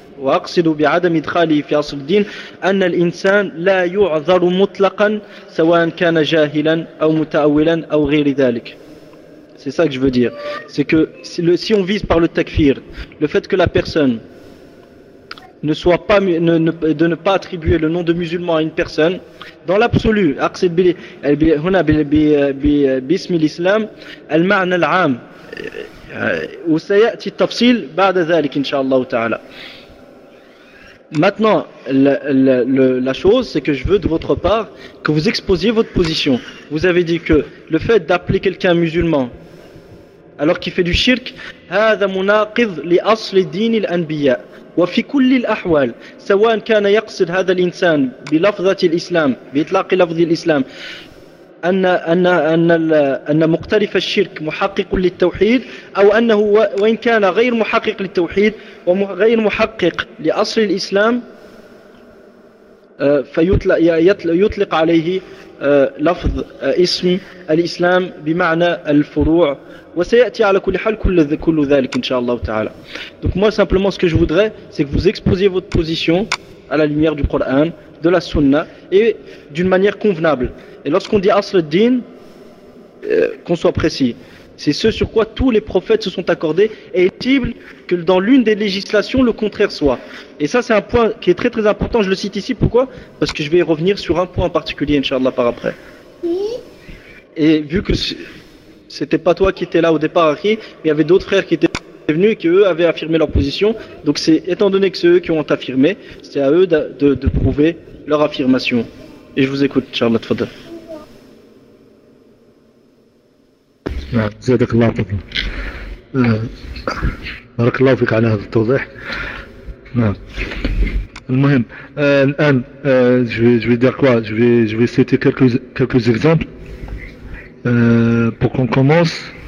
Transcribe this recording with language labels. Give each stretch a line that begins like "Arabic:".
Arabic: وأقصد بعدم إدخاله في أصل الدين أن الإنسان لا يعذر مطلقا سواء كان جاهلا أو متأولا أو غير ذلك.
French: C'est ça que je veux dire. C'est que si on vise par le takfir, le fait que la personne ne soit pas, de ne pas attribuer le nom de musulman à une personne, dans l'absolu, maintenant, la chose, c'est que je veux de votre part que vous exposiez votre position. Vous avez dit que le fait d'appeler quelqu'un musulman alors qu'il fait du shirk,
Arabic: هذا مناقض لأصل دين الأنبياء وفي كل الأحوال سواء كان يقصد هذا الإنسان بلفظة الإسلام بإطلاق لفظ الإسلام أن أن أن أن مقترف الشرك محقق للتوحيد أو أنه وإن كان غير محقق للتوحيد وغير محقق لأصل الإسلام فيطلق عليه لفظ اسم الإسلام بمعنى الفروع وسيأتي على كل حال كل ذلك إن شاء الله تعالى.
French: Donc moi simplement ce que je voudrais c'est que vous exposiez votre position à la lumière du Coran, de la Sunna et d'une manière convenable. Et lorsqu'on dit Asr al-Din, qu'on soit précis, c'est ce sur quoi tous les prophètes se sont accordés et est possible que dans l'une des législations le contraire soit. Et ça c'est un point qui est très très important, je le cite ici, pourquoi? Parce que je vais y revenir sur un point en particulier, Inch'Allah, par après. Et vu que c'était pas toi qui étais là au départ, Akhi, mais il y avait d'autres frères qui étaient venus et qui eux avaient affirmé leur position, donc c'est étant donné que c'est eux qui ont affirmé, c'est à eux de prouver leur affirmation. Et je vous écoute, Charlotte Fadel.
Arabic: زادك الله طبعا بارك الله فيك على هذا التوضيح. المهم الان
French: je vais dire quoi, je vais citer quelques exemples pour qu'on commence.